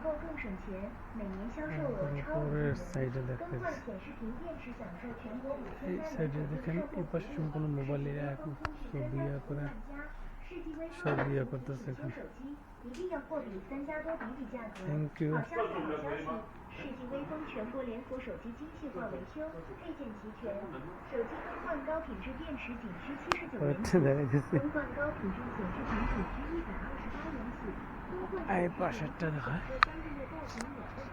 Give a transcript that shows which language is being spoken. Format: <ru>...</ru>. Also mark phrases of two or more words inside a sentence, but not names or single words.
<bn>উপরের সাইডে দেখেন, এই সাইডে দেখেন, এই পাশে সম্পূর্ণ মোবাইলের এখন ছবি করে সব করতেছে।</bn> <en>thank you.</en> <zh>世纪微风全国联合手机精细化维修，配件齐全，手机更换高品质电池仅需79元起，更换高品质显示屏只需128元起。哎，把这真的很。</zh>